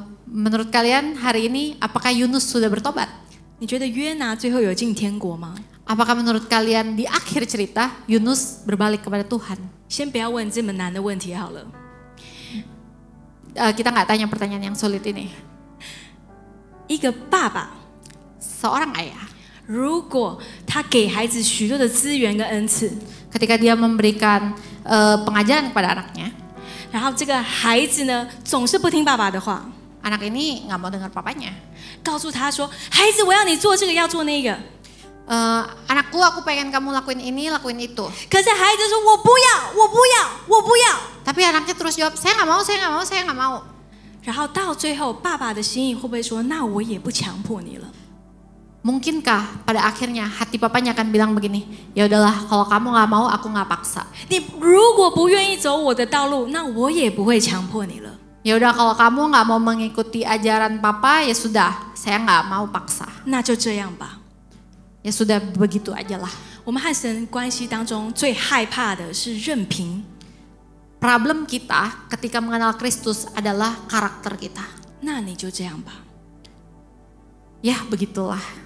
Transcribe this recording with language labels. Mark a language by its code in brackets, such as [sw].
[id] Menurut kalian hari ini apakah Yunus sudah bertobat? [zh] 你觉得约拿最后有进天国吗？ [id] Apakah menurut kalian di akhir cerita Yunus berbalik kepada Tuhan? [zh] 先不要问这么难的问题好了。 [id] Kita nggak tanya pertanyaan yang sulit ini. [zh] 一个爸爸， [id] Seorang ayah [zh] 如果他给孩子许多的资源跟恩赐， [id] ketika dia memberikan pengajaran kepada anaknya, [zh] 然后这个孩子呢，总是不听爸爸的话， [id] Anak ini nggak mau dengar papanya. [zh] 告诉他说：“孩子，我要你做这个，要做那个。” [id] Anakku, aku pengen kamu lakuin ini, lakuin itu. [zh] 可是孩子说：“我不要，我不要，我不要。” [id] Tapi anaknya terus jawab, saya nggak mau, saya nggak mau, saya nggak mau. [zh] 然后到最后，爸爸的心意会不会说：“那我也不强迫你了？” [id] Mungkinkah pada akhirnya hati papanya akan bilang begini, ya udahlah kalau kamu nggak mau aku nggak paksa. [zh] 你如果不愿意走我的道路，那我也不会强迫你了。 [id] Ya udah kalau kamu nggak mau mengikuti ajaran papa ya sudah, saya nggak mau paksa. [zh] 那就这样吧。 [id] Ya sudah begitu aja lah. [zh] 我们和神关系当中最害怕的是任凭。 [id] Problem kita ketika mengenal Kristus adalah karakter kita. [zh] 那你就这样吧。 [id] Ya begitulah.